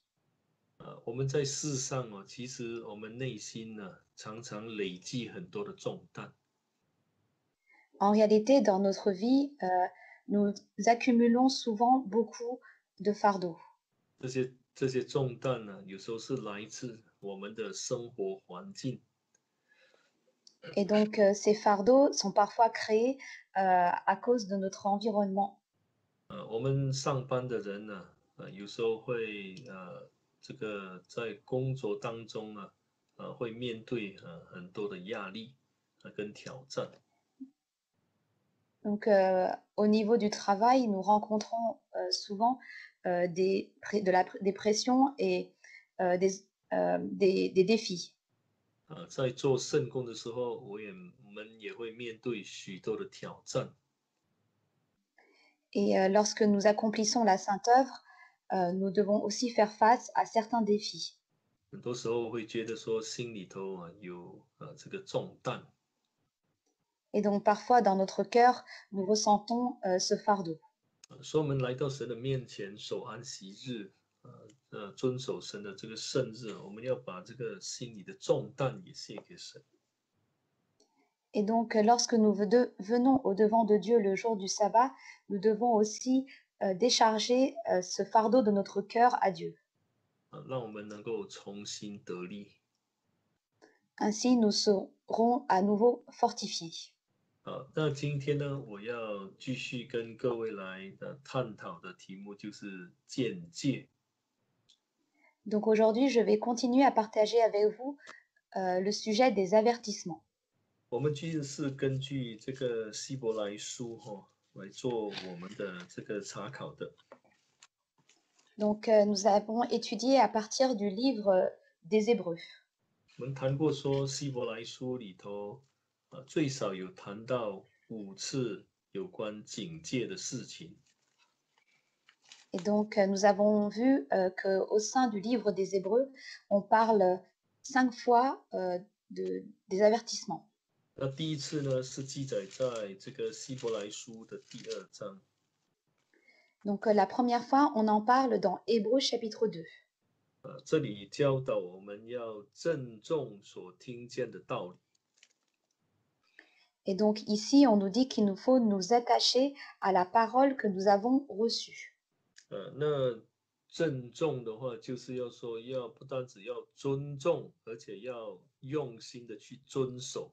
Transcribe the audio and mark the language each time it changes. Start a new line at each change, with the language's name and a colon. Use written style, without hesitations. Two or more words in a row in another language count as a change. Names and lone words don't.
Chinese: 我们在世上其实我们内心常常累积很多的重担。
French: En réalité, dans notre vie, nous accumulons souvent beaucoup de fardeaux.
Chinese: 这些重担有时候是来自我们的生活环境。
French: Et donc, ces fardeaux sont parfois créés à cause de notre environnement.
Chinese: 我们上班的人有时候会这个在工作当中会面对很多的压力跟挑战。
French: Donc, au niveau du travail, nous rencontrons souvent des pressions et des défis.
Chinese: 在做圣工的时候，我们也会面对许多的挑战。
French: Et lorsque nous accomplissons la sainte œuvre, nous devons aussi faire face à certains défis.
Chinese: 很多时候会觉得说心里头有这个重担。
French: Et donc parfois dans notre cœur, nous ressentons ce fardeau.
Chinese: 所以我们来到神的面前守安息日，遵守神的这个圣日，我们要把这个心里的重担也卸给神。
French: Et donc lorsque nous venons au-devant de Dieu le jour du sabbat, nous devons aussi décharger ce fardeau de notre cœur à Dieu.
Chinese: 让我们能够重新得力。
French: Ainsi, nous serons à nouveau fortifiés.
Chinese: 好，那今天呢，我要继续跟各位来探讨的题目就是见解。
French: Donc aujourd'hui, je vais continuer à partager avec vous le sujet des avertissements.
Chinese: 我们其实是根据这个希伯来书来做我们的这个查考的。
French: Donc nous avons étudié à partir du livre des Hébreux.
Chinese: 我们谈过说希伯来书里头最少有谈到5次有关警戒的事情。
French: Et donc nous avons vu qu'au sein du livre des Hébreux, on parle 5 fois des avertissements.
Chinese: 那第一次呢是记载在这个希伯来书的第2章。
French: Donc la première fois, on en parle dans Hébreux chapitre 2.
Chinese: 这里教导我们要郑重所听见的道理。
French: Et donc ici, on nous dit qu'il nous faut nous attacher à la parole que nous avons reçue.
Chinese: 那郑重的话，就是要说要不单只要尊重，而且要用心的去遵守。